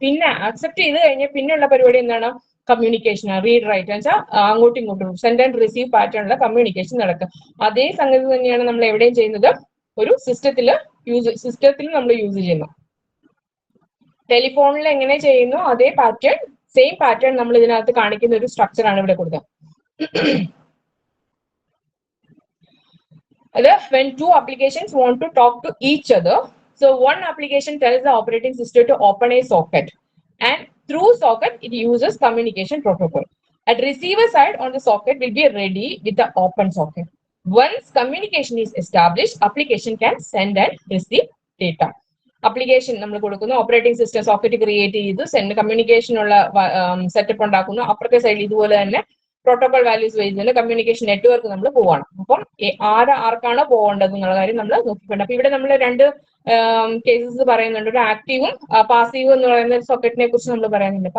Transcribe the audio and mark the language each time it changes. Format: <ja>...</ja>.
<ml>പിന്നെ ആക്സെപ്റ്റ് ചെയ്ത് കഴിഞ്ഞാൽ പിന്നെയുള്ള പരിപാടി എന്താണ്, കമ്മ്യൂണിക്കേഷൻ, റീഡ് റൈറ്റ് എന്ന് വെച്ചാൽ അങ്ങോട്ടും ഇങ്ങോട്ടും സെൻഡ് ആൻഡ് റിസീവ് പാറ്റേണിലുള്ള കമ്മ്യൂണിക്കേഷൻ നടക്കും. അതേ സംഗതി തന്നെയാണ് നമ്മൾ എവിടെയും ചെയ്യുന്നത്, ഒരു സിസ്റ്റത്തിൽ നമ്മൾ യൂസ് ചെയ്യുന്നു. ടെലിഫോണിൽ എങ്ങനെ ചെയ്യുന്നു അതേ പാറ്റേൺ, സെയിം പാറ്റേൺ നമ്മൾ ഇതിനകത്ത് കാണിക്കുന്ന ഒരു സ്ട്രക്ചർ ആണ് ഇവിടെ കൊടുത്തത്.</ml> <en>അത് when two applications want to talk to each other, so one application tells the operating system to open a socket, and through socket it uses communication protocol. At receiver side on the socket will be ready with the open socket. Once communication is established, application can send and receive data.</en> <ml>Application നമ്മൾ കൊടുക്കുന്നു, operating system socket create ചെയ്ത് send കമ്മ്യൂണിക്കേഷനുള്ള setup ഉണ്ടാക്കുന്നു. അപ്പുറത്തെ സൈഡിൽ ഇതുപോലെ തന്നെ protocol values വരുന്നുണ്ട്, communication network നമ്മൾ പോവാണ്. അപ്പം ആർക്കാണോ പോകേണ്ടത് എന്നുള്ള കാര്യം നമ്മൾ നോക്കിക്കൊണ്ട്, അപ്പൊ ഇവിടെ നമ്മൾ രണ്ട് കേസസ് പറയുന്നുണ്ട്, ഒരു ആക്റ്റീവും പാസീവും എന്ന് പറയുന്ന സോക്കറ്റിനെ കുറിച്ച് നമ്മൾ പറയുന്നുണ്ട്.</ml>